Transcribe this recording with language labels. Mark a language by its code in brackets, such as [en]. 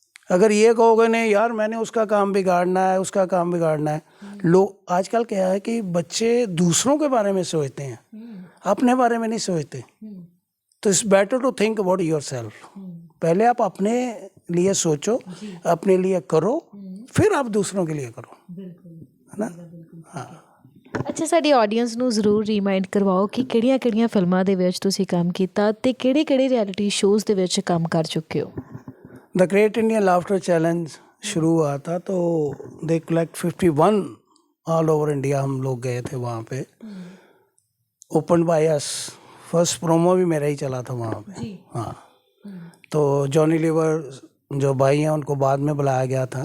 [hi] अगर ये कहोगे नहीं यार मैंने उसका काम बिगाड़ना है, उसका काम बिगाड़ना है, लोग आजकल क्या है कि बच्चे दूसरों के बारे में सोचते हैं, अपने बारे में नहीं सोचते। [en] तो it's better to think about yourself. [hi] पहले आप अपने लिए सोचो, अपने लिए करो, फिर आप दूसरों के लिए करो, है ना। हाँ। [pa] ਅੱਛਾ, ਸਾਡੀ ਆਡੀਅנס ਨੂੰ ਜ਼ਰੂਰ ਰੀਮਾਈਂਡ ਕਰਵਾਓ ਕਿ ਕਿਹੜੀਆਂ-ਕਿਹੜੀਆਂ ਫਿਲਮਾਂ ਦੇ ਵਿੱਚ ਤੁਸੀਂ ਕੰਮ ਕੀਤਾ ਤੇ ਕਿਹੜੇ-ਕਿਹੜੇ ਰਿਐਲਿਟੀ ਸ਼ੋਜ਼ ਦੇ ਵਿੱਚ ਕੰਮ ਕਰ ਚੁੱਕੇ ਹੋ। [hi] The great Indian laughter challenge शुरू हुआ था, तो [en] They collect 51 all over India. [hi] हम लोग गए थे वहाँ पे, [en] Open by us. [hi] First promo भी मेरा ही चला था वहाँ पे। हाँ, तो जॉनी लीवर जो भाई हैं उनको बाद में बुलाया गया था।